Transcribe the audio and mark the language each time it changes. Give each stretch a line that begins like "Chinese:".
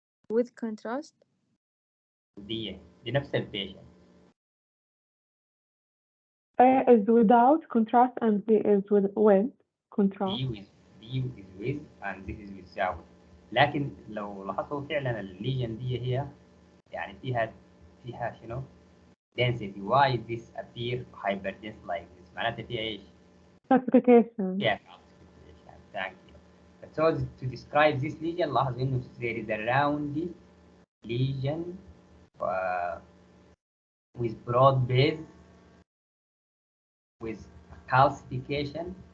English: with contrast.
Arabic: دي نفس البيشنت.
English: A is without contrast and B is with contrast. D is with and this is without.
Arabic: لكن لو لاحظتوا فعلا الليجن دي هي يعني فيها شنو؟ density.
English: Why this appear hyperdense like this؟
Arabic: معناتها فيها ايش؟
English: Classification.
Arabic: فيها
English: calcification. Thank you. So to describe this lesion
Arabic: لاحظ انه
English: there is a round lesion with broad base with calcification.